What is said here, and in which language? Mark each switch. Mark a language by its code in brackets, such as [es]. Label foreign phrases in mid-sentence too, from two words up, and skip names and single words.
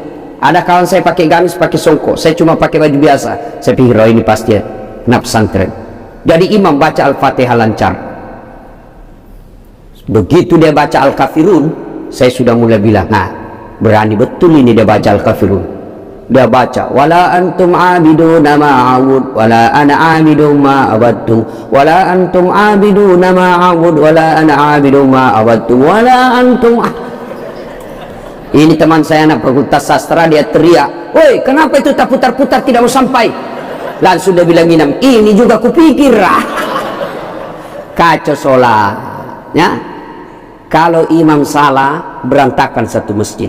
[id] Ada kawan saya pakai gamis, pakai songkok, saya cuma pakai baju biasa. Saya pikir, oh ini pasti anak pesantren. Jadi imam baca Al-Fatihah lancar. Begitu dia baca Al-Kafirun, saya sudah mulai bilang, nah berani betul ini dia baca Al-Kafirun. Dia baca, [ar] ولا أنتم عابدون ما أعبد ولا أنا عابد ما عبدتم ولا أنتم عابدون ما أعبد ولا أنا عابد ما عبدتم ولا أنتم. [id] Ini teman saya anak fakultas sastra, dia teriak, woi kenapa itu tak putar-putar tidak mau sampai? Langsung dia bilang imam, ini juga kupikir. Kacau sholat ya. Kalau imam salah, berantakan satu masjid.